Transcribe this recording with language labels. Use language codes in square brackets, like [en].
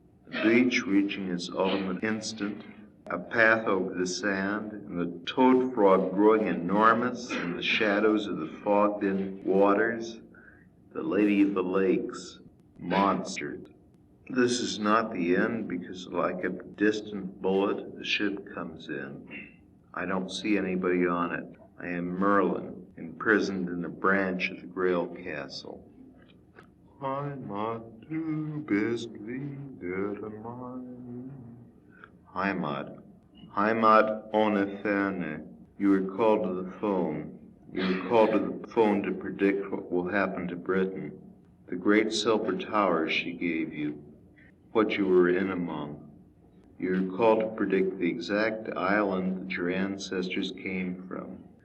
[en] The beach reaching its ultimate instant, a path over the sand, and the toad frog growing enormous in the shadows of the fogged-in waters, the Lady of the Lakes, monstered. This is not the end because like a distant bullet, the ship comes in. I don't see anybody on it. I am Merlin, imprisoned in a branch of the Grail Castle. [de] Heimat, du bist wieder mein. Heimat ohne Ferne. [en] You were called to the phone. You were called to the phone to predict what will happen to Britain. The great silver towers she gave you. What you were in among. You were called to predict the exact island that your ancestors came from.